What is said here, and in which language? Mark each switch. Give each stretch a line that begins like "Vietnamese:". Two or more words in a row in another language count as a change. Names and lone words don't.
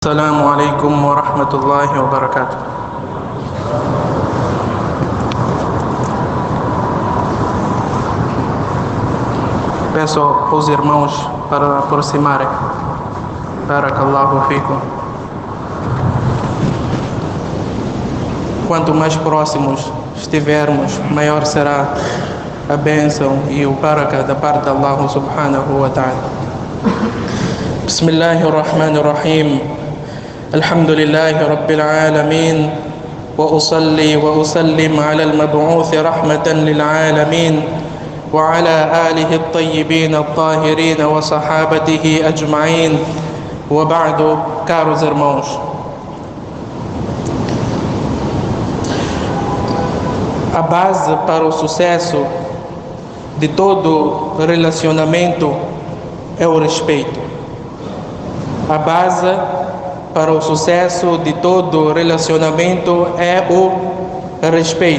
Arabic: السلام عليكم ورحمة الله وبركاته.
Portuguese: Peço aos irmãos para aproximarem.
Arabic: بارك الله فيكم.
Portuguese: Quanto mais próximos estivermos, maior será a bênção e o baraka da parte de Allah
Arabic: سبحانه وتعالى. Bismillahirrahmanirrahim. الحمد لله رب العالمين وأصلي وأسلم على المبعوث رحمة للعالمين وعلى آله الطيبين الطاهرين وصحابته أجمعين وبعد.
Portuguese: Caros irmãos, a base para o sucesso de todo relacionamento é o respeito. A base para o sucesso de todo relacionamento é o respeito.